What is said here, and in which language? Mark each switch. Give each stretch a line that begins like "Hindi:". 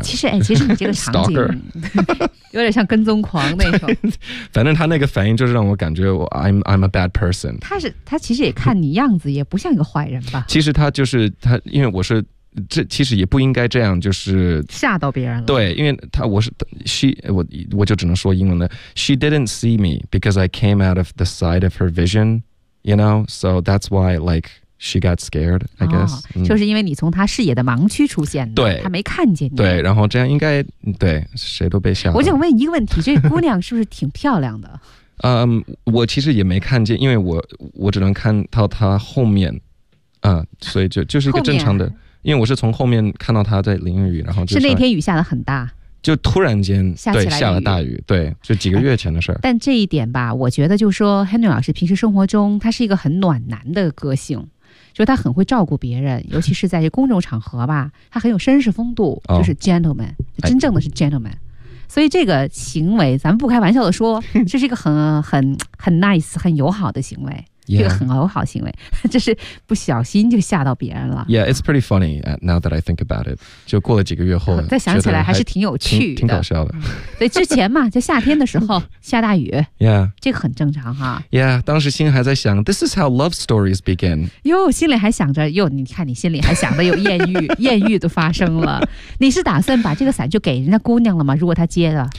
Chinese: 其实你这个场景有点像跟踪狂那种。反正他那个反应就是让我感觉我
English: I'm a bad person。
Chinese: 他其实也看你样子也不像一个坏人吧。其实他就是他，因为我是这其实也不应该这样，就是吓到别人了。对，因为他我是 我就只能说英文了。
English: She didn't see me because I came out of the side of her vision, you know, so that's why like she got scared, I guess.
Chinese: 就是因为你从她视野的盲区出现的。对，她没看见你。对，然后这样应该对谁都被吓了。我想问一个问题，这姑娘是不是挺漂亮的？我其实也没看见，因为我只能看到她后面，所以就是一个正常的。因为我是从后面看到他在淋雨，然后就是那天雨下的很大，就突然间对下了大雨，对，就几个月前的事儿。但这一点吧，我觉得就是说 Henry 老师平时生活中他是一个很暖男的个性，就他很会照顾别人，尤其是在这公众场合吧，他很有绅士风度，就是 gentleman、真正的是 gentleman、所以这个行为咱们不开玩笑的说，这是一个很 nice 很友好的行为。
English: Yeah.
Chinese: 这个很友好行为，就是不小心就吓到别人了。
English: Yeah, it's pretty funny now that I think about it.
Chinese: 就过了几个月后，再想起来还是挺有趣的，挺搞笑的。对，之前嘛，就夏天的时候下大雨。
English: Yeah,
Chinese: 这个很正常哈。
English: Yeah,
Chinese: 当时心还在想
English: ，This is how love stories begin.
Chinese: 哟，心里还想着哟，你看你心里还想着有艳遇，艳遇都发生了。你是打算把这个伞就给人家姑娘了吗？如果她接的，